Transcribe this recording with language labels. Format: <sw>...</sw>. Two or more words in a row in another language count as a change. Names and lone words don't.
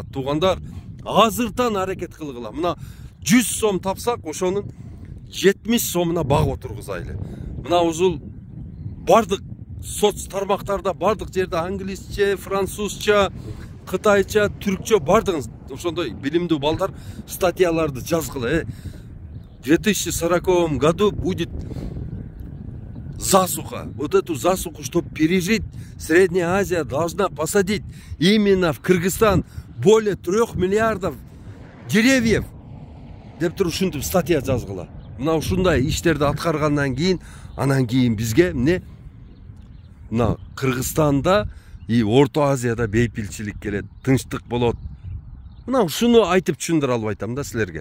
<ky>Туугандар, азыртан аракет кылгыла. Мына 100 сом тапсак, ошонун 70 сомуна баг отургузайлы. Мына ушул бардык соц тармактарда, бардык жерде англисче, французча, кытайча, түркчө бардыгын ошондой билимдүү балдар статьяларды жазгыла.</ky> <ru>В 2040 году будет засуха. Вот эту засуху, чтобы пережить, Средняя Азия должна посадить именно в Кыргызстан более 3 миллиардов деревьев.</ru> <ky>Деп туруп ушинтип статья жазгыла. Мына ушундай иштерди аткаргандан кийин, анан кийин бизге мына Кыргызстанда и Орто Азияда бейпилчилик келет, тынчтык болот. Мына ушуну айтып түшүндүрө албай атам да силерге.</ky>